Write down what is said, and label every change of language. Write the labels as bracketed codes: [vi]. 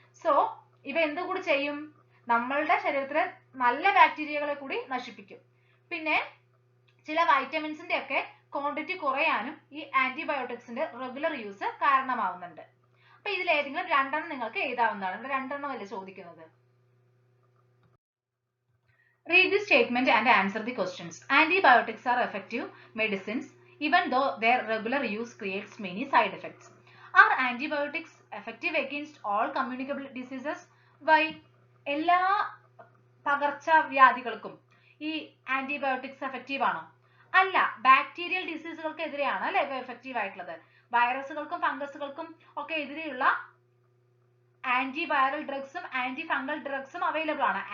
[ml] So ഇവ എന്ത് കൂടി ചെയ്യും? നമ്മളുടെ ശരീരത്തിലെ നല്ല ബാക്ടീരിയകളെ കൂടി നശിപ്പിക്കും. പിന്നെ ചില വൈറ്റമിൻസിന്റെ ഒക്കെ ക്വാണ്ടിറ്റി കുറയാനും ഈ ആന്റിബയോട്ടിക്സിന്റെ റെഗുലർ യൂസ് കാരണമാവുന്നുണ്ട്. അപ്പൊ ഇതിൽ ഏതെങ്കിലും 2 എണ്ണം നിങ്ങൾക്ക് എഴുതാവുന്നതാണ്. ഇവിടെ 2 എണ്ണം അല്ലേ ചോദിക്കുന്നത്. [en] Read the statement and answer the questions. Antibiotics are effective medicines even though their regular use creates many side effects. Are antibiotics effective against all communicable diseases? Why? [ml] എല്ലാ പകർച്ചവ്യാധികൾക്കും ഈ ആന്റിബയോട്ടിക്സ് എഫക്റ്റീവ് ആണോ? അല്ല, ബാക്ടീരിയൽ ഡിസീസുകൾക്ക് എതിരെയാണ് അല്ലെ ഇവ effective ആയിട്ടുള്ളത്. വൈറസുകൾക്കും ഫംഗസുകൾക്കും ഒക്കെ എതിരെയുള്ള ആന്റിവൈറൽ ഡ്രഗ്സും ആന്റി ഫംഗൽ ഡ്രഗ്സും അവൈലബിൾ ആണ്.